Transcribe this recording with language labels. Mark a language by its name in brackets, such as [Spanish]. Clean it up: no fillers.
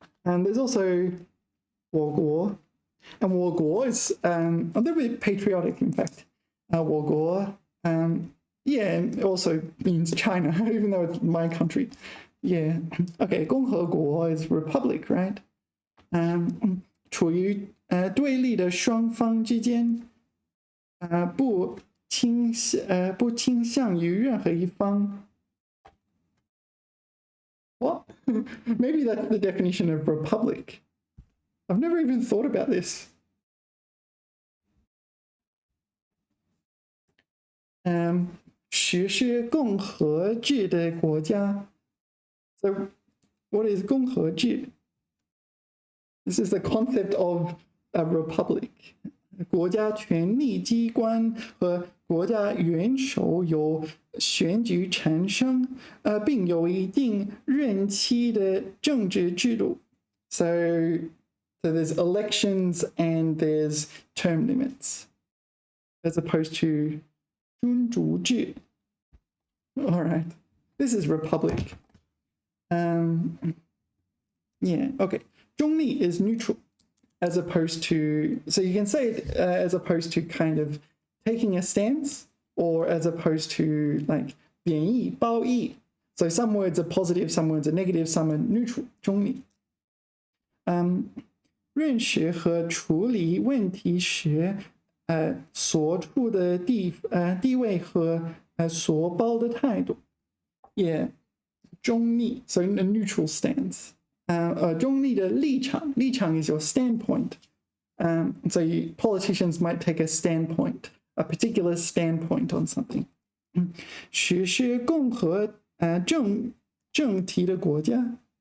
[English] And there's also 我国. And 我国 is a little bit patriotic, in fact. 我国, yeah, it also means China, even though it's my country. Yeah. Okay, 共和国 is republic, right? [Chinese] 处于对立的双方之间，不倾向于任何一方。 [English] What? Maybe that's the definition of republic. I've never even thought about this. [Chinese] 实施共和制的国家。 [English] So, what is 共和制? This is the concept of a republic. [Chinese] 国家权力机关和国家元首由选举产生，并有一定任期的政治制度。 [English] So there's elections and there's term limits, as opposed to 君主制. All right, this is republic. Yeah, okay. 中立 is neutral, as opposed to, so you can say it as opposed to kind of taking a stance, or as opposed to like 贬义, 褒义. So some words are positive, some words are negative, some are neutral, 中立. [Chinese] 认识和处理问题时，所处的地位和所抱的态度。 [English] Yeah, 中立, so a neutral stance. 中立的立场 is your standpoint. So politicians might take a standpoint, a particular standpoint on something. [Chinese] 实施共和政体的国家。